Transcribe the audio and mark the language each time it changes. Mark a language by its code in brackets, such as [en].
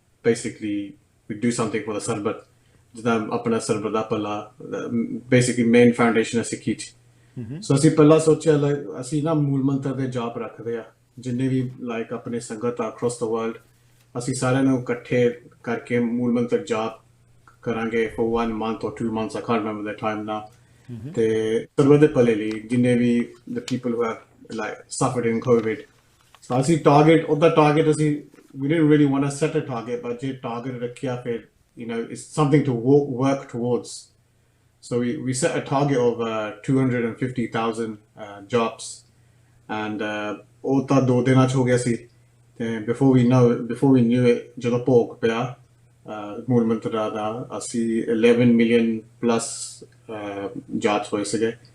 [pa] Basically [en] we do something for the [pa] ਸਰਬਤ, ਜਿੱਦਾਂ ਆਪਣਾ ਸਰਬਤ ਦਾ ਭਲਾ ਬੇਸਿਕਲੀ ਮੇਨ ਫਾਊਂਡੇਸ਼ਨ ਹੈ ਸਿੱਖੀ 'ਚ। ਸੋ ਅਸੀਂ ਪਹਿਲਾਂ ਸੋਚਿਆ ਲਾਈਕ ਅਸੀਂ ਨਾ ਮੂਲ ਮੰਤਰ ਦੇ ਜਾਪ ਰੱਖਦੇ ਆ, ਜਿੰਨੇ ਵੀ ਲਾਈਕ ਆਪਣੇ ਸੰਗਤ ਆ [en] across the world, [pa] ਅਸੀਂ ਸਾਰਿਆਂ ਨੂੰ ਇਕੱਠੇ ਕਰਕੇ ਮੂਲ ਮੰਤਰ ਜਾਪ ਕਰਾਂਗੇ [en] for 1 month or 2 months, I can't remember the time now। [pa] ਤੇ ਸਰਬਤ ਦੇ ਭਲੇ ਲਈ ਜਿੰਨੇ ਵੀ [en] the people who have like suffered in COVID। So [pa] ਅਸੀਂ ਟਾਰਗੇਟ, ਉਹਦਾ ਟਾਰਗੇਟ ਅਸੀਂ [en] we didn't really want to set a target, but [pa] ਜੇ ਟਾਰਗੇਟ ਰੱਖਿਆ ਫਿਰ [en] it's something to work towards। So we set a target of 250,000 jobs and [pa] ਉਹ ਤਾਂ 2 ਦਿਨਾਂ 'ਚ ਹੋ ਗਿਆ ਸੀ। ਤੇ [en] before we knew it, [pa] ਜਦੋਂ ਭੋਗ ਪਿਆ ਮੂਲ ਮੰਤਰ ਦਾ, ਅਸੀਂ [en] 11 million plus jobs [pa] ਹੋਏ ਸੀਗੇ।